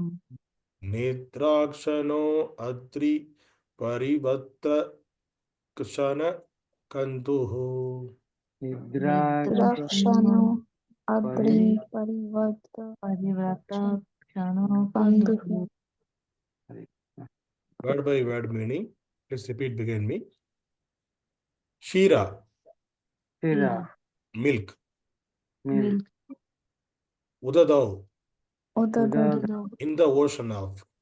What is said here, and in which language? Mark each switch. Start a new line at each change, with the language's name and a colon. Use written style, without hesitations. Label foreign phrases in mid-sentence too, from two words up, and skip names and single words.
Sanskrit: निद्राक्षणो अद्रि-परिवर्त-कषाण-कण्डूः निद्राक्षणो अद्रि-परिवर्त-कषाण-कण्डूः.
English: Word by word meaning. Please repeat begin me. Kṣīra, milk. Udadhau, in the ocean of.